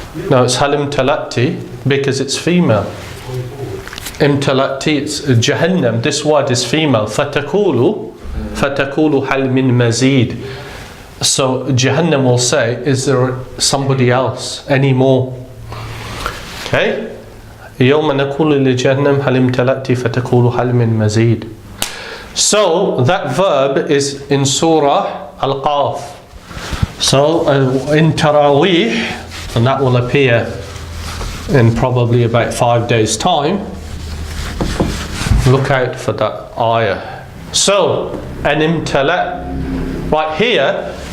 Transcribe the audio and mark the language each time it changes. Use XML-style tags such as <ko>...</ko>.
<en>No, it's halim talakti because it's female. Imtalakti, it's Jahannam. This word is female. Fatakulu hal min mazid. So Jahannam will say, is there somebody else, any more? Okay?</en> <ar>يوم نقول لجهنم هل امتلأت فتقول هل من مزيد.</ar> <en>So that verb is in Surah Al-Qaf. So in Taraweeh, and that will appear in probably about 5 days' time. Look out for that ayah. So an imtala, right here.</en>